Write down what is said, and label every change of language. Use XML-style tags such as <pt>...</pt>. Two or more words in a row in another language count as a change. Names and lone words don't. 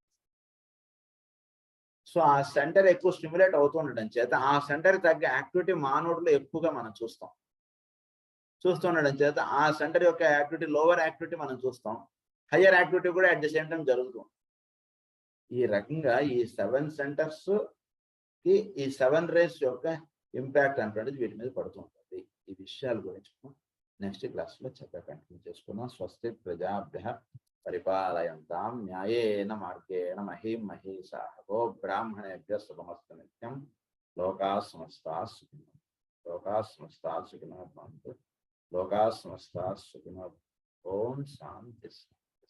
<te>సో ఆ సెంటర్ ఎక్కువ స్టిమ్యులేట్ అవుతూ ఉండడం చేత ఆ సెంటర్ తగ్గ యాక్టివిటీ మానవుడిలో ఎక్కువగా మనం చూస్తుండడం చేత ఆ సెంటర్ యొక్క</te> <en>activity lower activity</en> <te>మనం చూస్తాం,</te> <en>higher activity</en> <te>కూడా</te> <en>at the same time</en> <te>జరుగుతుంది. ఈ రకంగా ఈ 7 సెంటర్స్ కి ఈ 7 రేస్ యొక్క ఇంపాక్ట్ అనేటువంటిది వీటి మీద పడుతుంటుంది. ఈ విషయాల గురించి</te> <en>next class</en> <te>లో చక్కగా కంటిన్యూ చేసుకున్నాం.</te> <sa>స్వస్తి ప్రజాభ్యః పరిపాలయంతాం న్యాయేన మార్గేణ మహీం మహీషాః గో బ్రాహ్మణేభ్యః శుభమస్తు నిత్యం. లోకాః సమస్తాః సుఖినో భవంతు. ఓం శాంతి.</sa>